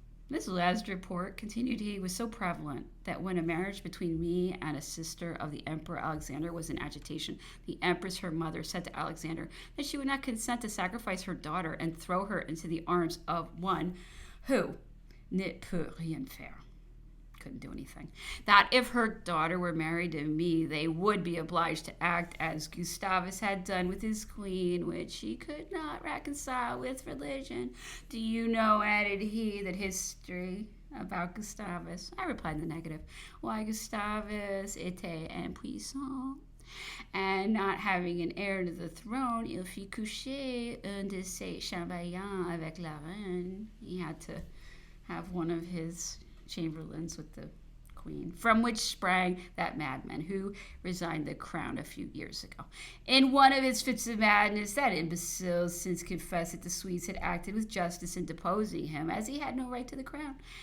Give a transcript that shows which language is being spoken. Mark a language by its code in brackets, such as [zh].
[en] This last report, continued he, was so prevalent that when a marriage between me and a sister of the Emperor Alexander was in agitation, the Empress, her mother, said to Alexander that she would not consent to sacrifice her daughter and throw her into the arms of one who [fr] ne peut rien faire, [en] couldn't do anything. That if her daughter were married to me, they would be obliged to act as Gustavus had done with his queen, which he could not reconcile with religion. Do you know, added he, that history about Gustavus? I replied in the negative. Why, [fr] Gustavus était impuissant, [en] and not having an heir to the throne, [fr] il fit coucher un de ses chambellans avec la reine. [en] He had to have one of his chamberlains with the queen, from which sprang that madman who resigned the crown a few years ago. In one of his fits of madness, that imbecile since confessed that the Swedes had acted with justice in deposing him, as he had no right to the crown.